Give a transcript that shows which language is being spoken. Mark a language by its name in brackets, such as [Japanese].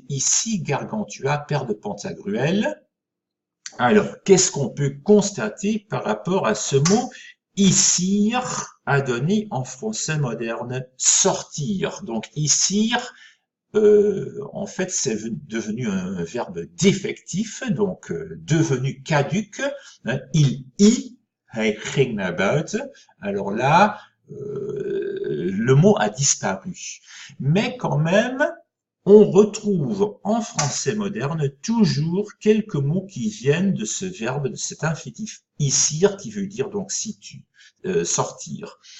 [French] Ici, Gargantua, paire de Pantagruel. Alors, qu'est-ce qu'on peut constater par rapport à ce mot? Issir a donné en français moderne sortir. Donc, issir, en fait, c'est devenu un verbe défectif, donc devenu caduc. [Dutch] Hein, hij ging naar buiten. [French] Alors là, le mot a disparu. Mais quand même, on retrouve en français moderne toujours quelques mots qui viennent de ce verbe, de cet infinitif issir, qui veut dire donc sortir.